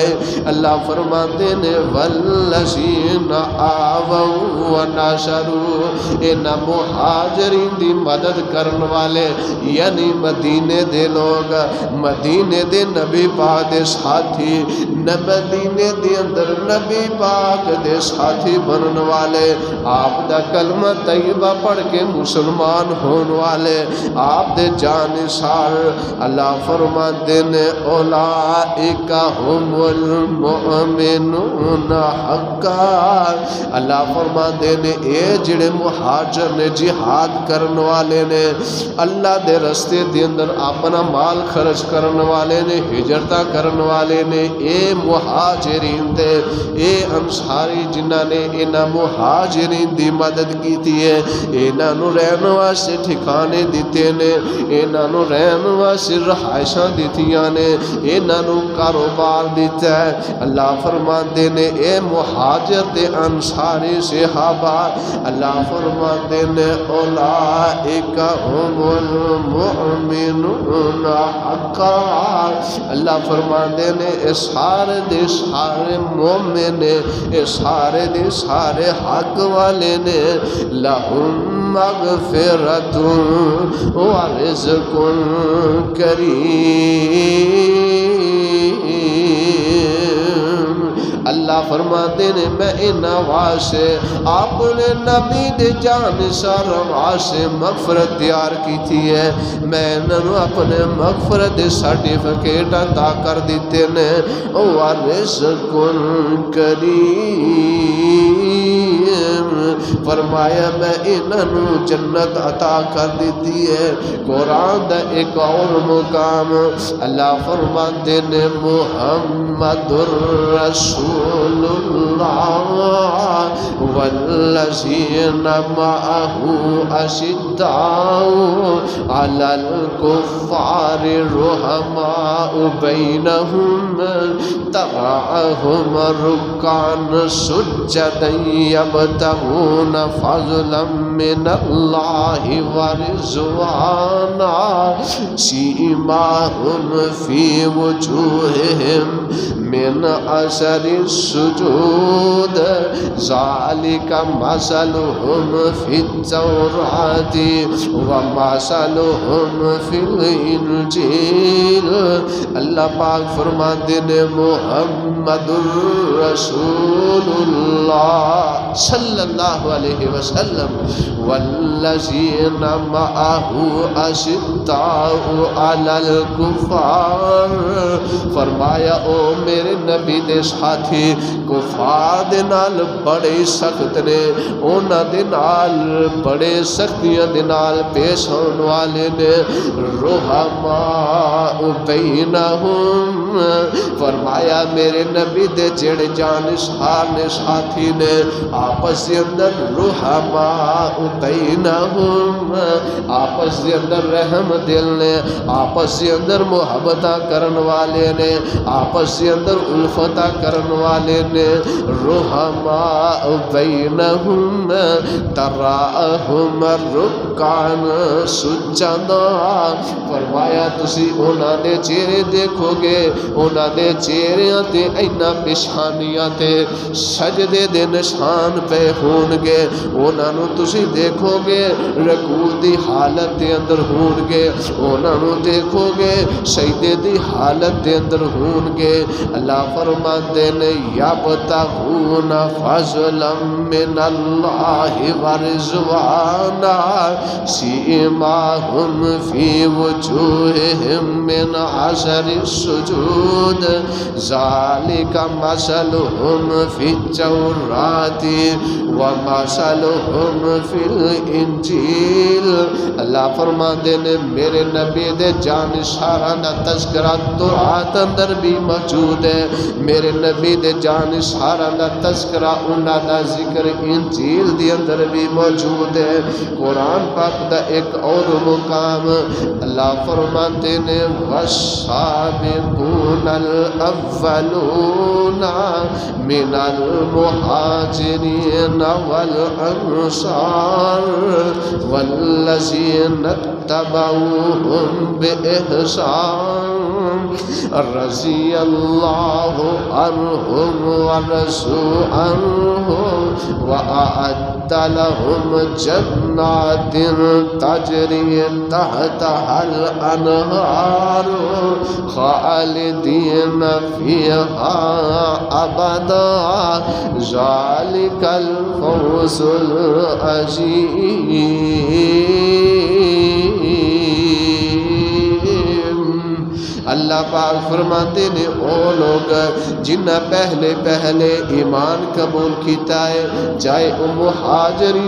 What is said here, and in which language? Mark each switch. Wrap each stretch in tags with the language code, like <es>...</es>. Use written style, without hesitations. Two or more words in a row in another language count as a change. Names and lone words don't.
<pa>اللہ فرماتے نے</pa> <ar>والذین آووا ونصروا،</ar> <pa>انہاں مہاجرین دی مدد کرن والے یعنی مدینے دے لوگ، مدینے دے نبی پاک دے ساتھی، مدینے دے اندر نبی پاک دے ساتھی بنن والے، آپ دا کلمہ طیبہ پڑھ کے مسلمان ہون والے، آپ دے جانشار۔ اللہ فرماتے نے</pa> <ar>اولئک هم المؤمنون حقا،</ar> <pa>اللہ فرماتے نے اے جڑے مہاجر نے، جہاد کرن والے نے، اللہ دے رستے دے اندر اپنا مال خرچ کرن والے نے، ہجرتاں کرن والے نے، اے مہاجرین دے، اے انصاری جنہاں نے انہاں مہاجرین دی مدد کیتی ہے، انہاں نو رہن واسطے ٹھکانے دیتے نے، انہاں نو رہن واسطے رہائشاں دیتیاں نے، انہاں نو کاروبار دیتا ہے۔ اللہ فرماندے نے اے مہاجر تے انصاری صحابہ، اللہ فرماندے نے</pa> <ar>اولئک هم المؤمنون حقا،</ar> <pa>اللہ فرماندے نے اے سارے دے سارے مومن نے، اے سارے دے سارے حق والے نے،</pa> <ar>لہم مغفرۃ ورزق کریم۔</ar> <pa>اللہ فرماتے نے میں انہاں واسطے اپنے نبی دے جانشار واسطے مغفرت تیار کیتی ہے، میں انہاں اپنے مغفرت دے سرٹیفکیٹ عطا کر دیتے نے،</pa> <ar>ورزق کریم،</ar> <pa>فرمایا میں انہوں جنت عطا کر دیتی ہے۔ قرآن دا ایک اور مقام اللہ فرماتے نے</pa> <ar>محمد الرسول اللہ والذین معہ اشداء علی الکفار رحماء بینہم تراہم رکعا سجدا یبتغون فضلا من اللہ ورضوانا سیماہم فی وجوہہم من اثر السجود ذالک مثلہم فی التوراۃ ومثلہم فی الانجیل۔</ar> <pa>اللہ پاک فرماتے ہیں</pa> <ar>محمد الرسول اللہ صلی اللہ علیہ وسلم والذین معہ اشداء علی الکفار،</ar> <pa>فرمایا او میرے نبی دے ساتھی کفار دے نال بڑے سخت نے، انہاں دے نال بڑے سختیاں دے نال پیش ہون والے نے،</pa> <ar>رحماء بینہم،</ar> <pa>فرمایا میرے نبی دے جڑے جانشار نے ساتھی نے آپس دے اندر</pa> <ar>رحماء بینہم،</ar> <pa>آپس دے اندر رحم دل نے، آپس دے اندر محبتہ کرن والے نے، آپس دے اندر الفتہ کرن والے نے،</pa> <ar>رحماء بینہم تراہم رکعا سجدا،</ar> <pa>فرمایا تسی انہاں دے چہرے دیکھو گے، انہاں دے چہریاں تے اینا پیشانیاں تے سجدے دے نشان پہ ہون گے، انہاں نو تسی دیکھو گے رکوع دی حالت دے اندر ہون گے، انہاں نو دیکھو گے سجدے دی حالت دے اندر ہون گے۔ اللہ فرماتے نے</pa> <ar>یبتغون فضلا من اللہ ورضوانا سیماہم فی وجوہہم من اثر السجود ذالک مثلہم فی التوراۃ ومثلہم فی الانجیل۔</ar> <pa>اللہ فرماتے نے میرے نبی دے جانشاراں دا تذکرہ تورات اندر بھی موجود ہے، میرے نبی دے جانشاراں دا تذکرہ انہاں دا ذکر انجیل دی اندر بھی موجود ہے۔ قرآن پاک دا ایک اور مقام اللہ فرماتے</pa> <ar>نے والسابقون الاولون من المہاجرین والانصار والذین اتبعوہم بإحسان رضی اللہ عنہم ورضوا عنہ وأعد لهم جنات تجری تحتها الانہار خالدین فیہا ابدا ذالک الفوز العظیم۔</ar> <pa>اللہ پاک فرماتے نے او لوگ جنہ پہلے پہلے ایمان قبول کیتا ہے، چاہے او مہاجرین</pa>